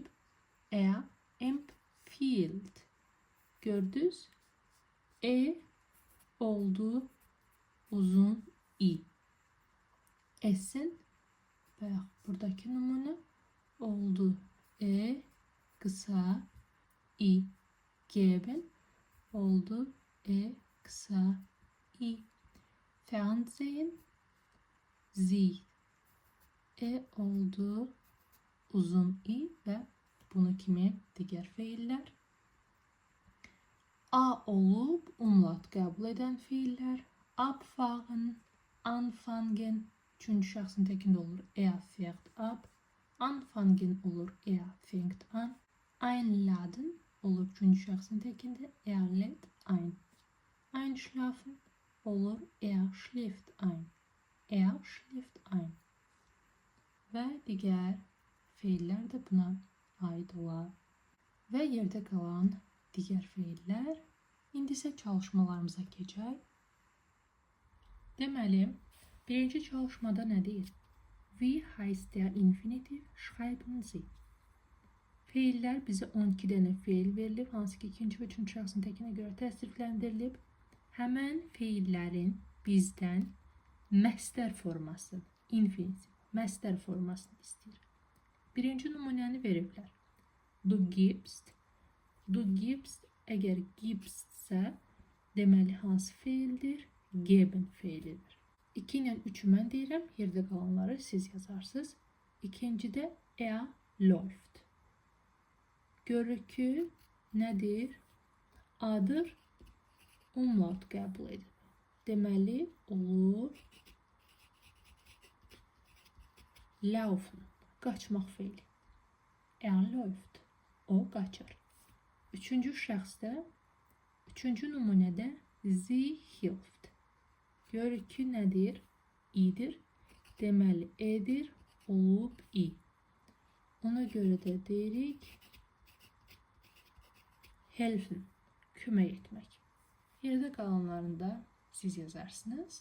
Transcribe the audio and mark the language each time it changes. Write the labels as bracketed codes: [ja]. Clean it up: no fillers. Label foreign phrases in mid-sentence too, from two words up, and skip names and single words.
[de] Er empfiehlt. Gördünüz? [az] Oldu uzun i. Esin və buradakı nümunə oldu qısa i. Geben oldu kısa i. [de] Fernsehen sie. [az] Oldu uzun i və bunu kimi digər feillər. A olub umlaut qəbul edən feillər. [de] Abfahren, anfangen. [az] Üçüncü şəxsin təkində olur. [de] Fährt ab. Anfangen olur. Fängt an. [az] Einladen olur. Üçüncü şəxsin təkində. [de] Lädt ein. Einschlafen olur. Schläft ein. Schläft ein. [az] Və digər feillər də buna aid olar. Və yerdə qalan digər feillər. İndi isə çalışmalarımıza keçək. Deməli, birinci çalışmada nə deyir? [de] Wie heißt der Infinitiv? Schreiben Sie. [az] Feillər bizə 12 dənə feil verilib, hansı ki, ikinci və üçüncü şəxsin təkinə görə təsrifləndirilib. Həmən feillərin bizdən məstər forması, infinitiv, məstər formasını istəyir. Birinci nümunəni veriblər. [de] Du gibst. Du gibst, [az] əgər gibstsə, deməli hansı feildir? Geben feilidir. 2 ilə 3-ü mən deyirəm, yerdə qalanları siz yazarsınız. İkincidə läuft. Görürük ki, nədir? Adır umlaut qəbul edib. Deməli, olur laufen, qaçmaq feili. Läuft, o qaçır. Üçüncü şəxsdə, üçüncü nümunədə [de] sie hilft. [az] Görürük ki, nədir? İdir. Deməli, edir, olub i. Ona görə də deyirik helfen, kömək etmək. Yerdə qalanlarında siz yazarsınız.